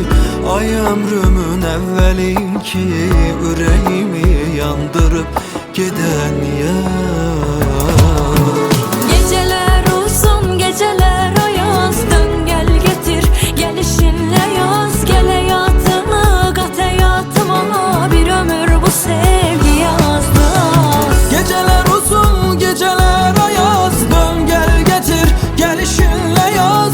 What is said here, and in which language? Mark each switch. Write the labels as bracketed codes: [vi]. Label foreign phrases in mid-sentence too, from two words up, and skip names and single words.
[az] Ay ömrümün əvvəlin ki, ürəyimi yandırıb gedən yar. Gecələr uzun, gecələr ayaz, dön gəl getir, gəlişinlə yaz. Gəl həyatını qat həyatıma, bir ömür bu sevgi yazdı. [tr] Geceler uzun, geceler ayaz, dön gel getir, gelişinle yaz.